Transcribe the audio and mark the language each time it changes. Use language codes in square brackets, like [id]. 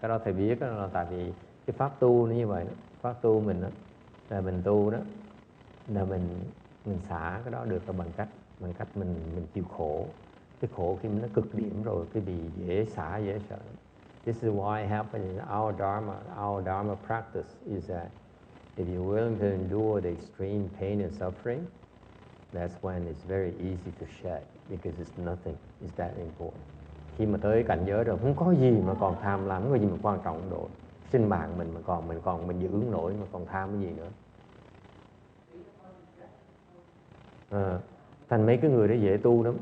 [vi] Cái đó thầy biết đó, là tại vì cái pháp tu nó như vậy đó. Pháp tu mình đó, là mình tu đó, là mình xả cái đó được là bằng cách mình chịu khổ. Cái khổ khi nó cực điểm rồi, cái bị dễ xả dễ sợ. [en] This is why it happens in our dharma practice is that if you're willing to endure the extreme pain and suffering, that's when it's very easy to shed, because it's nothing. It's that important. [vi] Khi mà tới cảnh giới rồi, không có gì mà còn tham lam, không có gì mà quan trọng độ. Sinh mạng mình mà mình giữ nổi mà còn tham cái gì nữa. Thành mấy cái người đó dễ tu lắm.